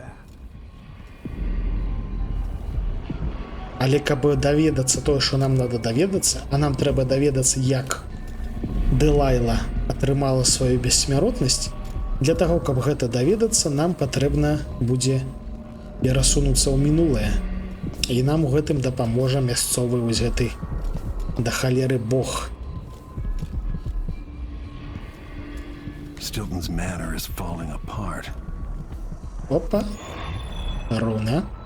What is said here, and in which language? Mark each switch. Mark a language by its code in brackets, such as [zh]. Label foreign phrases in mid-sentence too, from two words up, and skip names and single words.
[be] Але каб даведацца тое, што нам надо даведацца, а нам трэба даведацца, як Дэлайла атрымала сваю бессмяротнасць, для таго, каб гэта даведацца, нам патрэбна будзе перасунуцца ў мінулае. І нам у гэтым дапаможа мясцовы вось гэты да халеры бог. [en] Stilton's manor is falling apart. [be] Опа. Руна.